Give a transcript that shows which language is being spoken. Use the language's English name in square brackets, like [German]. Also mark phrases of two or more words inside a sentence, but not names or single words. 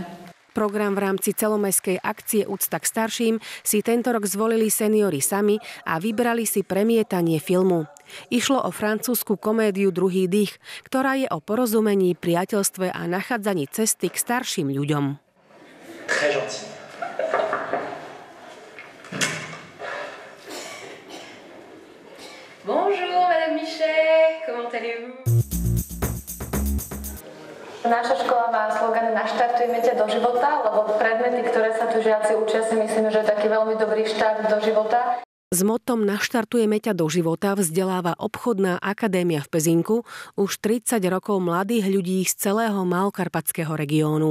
[Slovak] Program v rámci celomestskej akcie Úcta k starším si tento rok zvolili seniori sami a vybrali si premietanie filmu. Išlo o francúzsku komédiu Druhý dých, ktorá je o porozumení, priateľstve a nachádzaní cesty k starším ľuďom. [French] Très gentil. Bonjour, Madame Michet, comment allez-vous? [Slovak] Naša škola má slogan Naštartujme ťa do života, lebo predmety, ktoré sa tu žiaci učia, si myslíme, že je taký veľmi dobrý štart do života. S motom Naštartujeme ťa do života vzdeláva obchodná akadémia v Pezinku už 30 rokov mladých ľudí z celého malokarpatského regiónu.